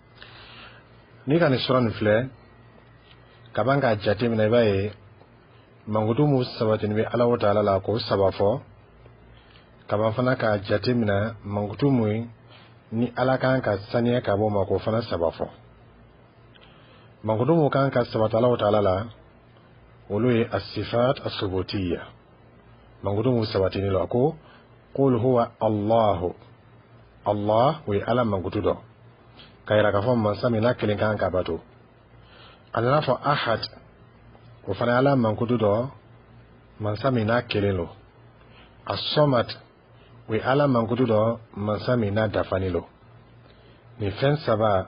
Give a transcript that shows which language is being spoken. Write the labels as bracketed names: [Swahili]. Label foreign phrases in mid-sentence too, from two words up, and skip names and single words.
[Bambara] ni ka nin sura nin filɛ ka ban k'a jate minɛ i b'a ye mankutu mun sabatini bɛ Alahu Taala la k'o saba fɔ ka ban fana k'a jate minɛ mankutu mun ni Ala kan ka saniya ka bɔ o ma k'o fana saba fɔ mankutu mun kan ka sabati Alahu Taala la olu ye [Arabic] الصفات الثبوتية [Bambara] mankutu mun sabatini lo ko [Arabic] قل هو الله الله [Bambara] o ye Ala mankutu dɔ ka yira k'a fɔ mansa min n'a kelen kan ka bato a nana fɔ ahad o fana Ala mankutu dɔ mansa min n'a kelen lo as-samad o ye Ala mankutu dɔ mansa min n'a dafani lo nin fɛn saba